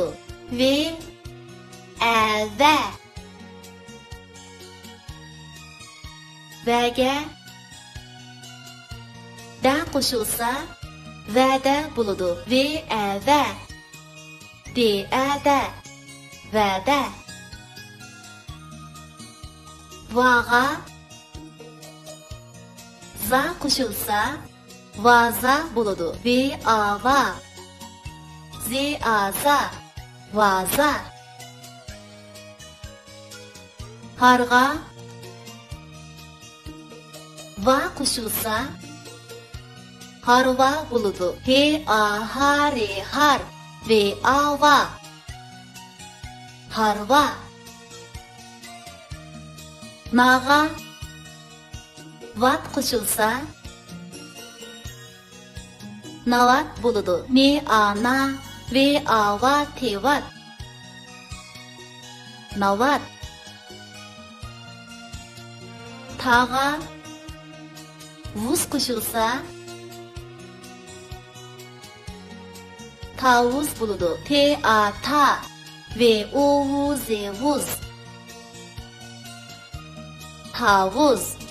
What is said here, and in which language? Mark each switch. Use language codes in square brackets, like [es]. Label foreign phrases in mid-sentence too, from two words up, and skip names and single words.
[uz] V A va V'ga da qo'shilsa va'da bo'ladi. V A va D A da va'da. Va'ga za qo'shilsa vaza bo'ladi. V A va Z A za vaza. Harga va qo'shilsa harva bo'ladi. H A ha re har V A va harva. Naga vat qo'shilsa navat bo'ladi. Ne a na V A va tevat navat. Taga vuz qo'shilsa tavuz bo'ladi. T A ta V O U Z vuz tavuz.